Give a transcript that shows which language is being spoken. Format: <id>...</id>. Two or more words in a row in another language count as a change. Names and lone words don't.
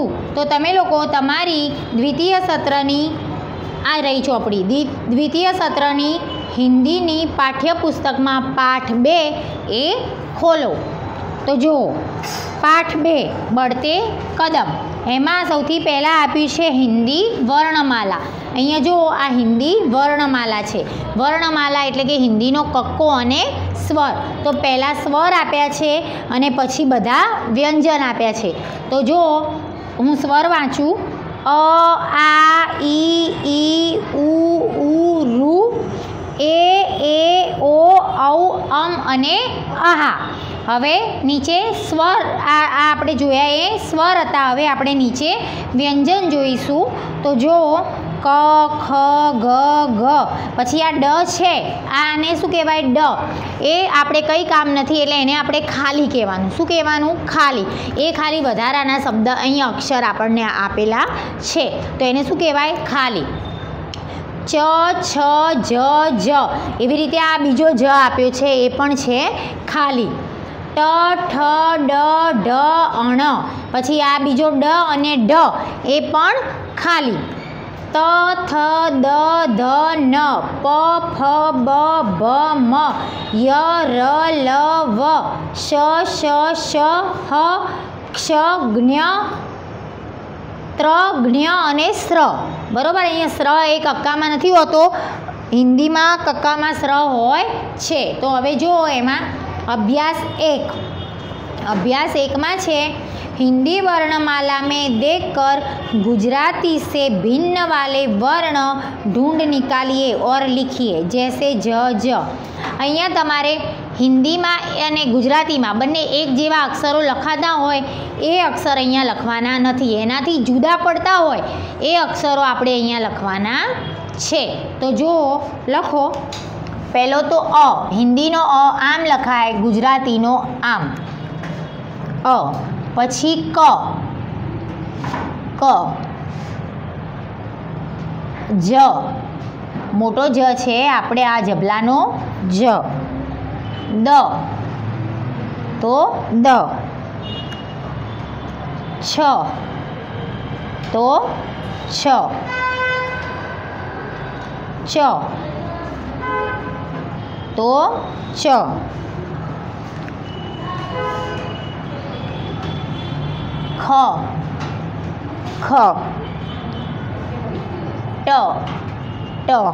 <gu>તો તમે લોકો તમારી દ્વિતીય સત્રની આ રહી ચોપડી દ્વિતીય સત્રની હિંદી પાઠ્યપુસ્તક માં પાઠ 2 એ ખોલો। તો જો પાઠ 2 बढ़ते कदम એમાં સૌથી પહેલા આપ્યું છે હિંદી વર્ણમાલા। અહીંયા જો આ હિંદી વર્ણમાલા છે। વર્ણમાલા એટલે કે હિંદીનો કક્કો અને સ્વર। તો પહેલા સ્વર આપ્યા છે અને પછી બધા વ્યંજન આપ્યા છે। તો જો હું સ્વર વાંચું અ આ ઈ ઉ રુ એ ઓ ઔ અમ અને આહા। હવે નીચે સ્વર આપણે જોયા એ સ્વર હતા। હવે આપણે નીચે વ્યંજન જોઈશું। તો જો ક ખ ગ ઘ પછી આ ડ છે આને શું કહેવાય ડ એ આપણે કઈ કામ નથી એટલે એને આપણે ખાલી કહેવાનું। શું કહેવાનું? ખાલી। એ ખાલી વધારાના શબ્દ અહીં અક્ષર આપણને આપેલા છે તો એને શું કહેવાય? ખાલી। ચ છ જ જ એવી રીતે આ બીજો જ આપ્યો છે એ પણ છે ખાલી। ટ ઠ ડ ઢ અણ પછી આ બીજો ડ અને ઢ એ પણ ખાલી। ત થ દ ધ ન પ ફ બ ભ મ ય ર લ વ શ શ શ હ ક્ષ જ્ઞ ત્ર જ્ઞ અને સ્ર। બરોબર। અહીંયા સ્ર એ કક્કામાં નથી હોતો। હિંદીમાં કક્કામાં સ્ર હોય છે। તો હવે જો એમાં અભ્યાસ 1 અભ્યાસ 1 માં છે</gu> <hi>हिंदी वर्णमाला में देखकर गुजराती से भिन्न वाले वर्ण ढूंढ निकालिए और लिखिए जैसे ज ज।</hi> <gu>અહીંયા તમારે હિંદી માં અને ગુજરાતી માં બંને એક જેવા અક્ષરો લખાતા હોય એ અક્ષર અહીંયા લખવાના નથી। એનાથી જુદા પડતા હોય એ અક્ષરો આપણે અહીંયા લખવાના છે। તો જો લખો પહેલો તો અ। હિંદી નો અ આમ લખાય, ગુજરાતી નો આમ અ। પછી ક ક જ મોટો જ છે આપણે આ જબલાનો જ। દ તો દ। છ તો છ। ચ તો ચ। ખ ખ ટ ટ</gu>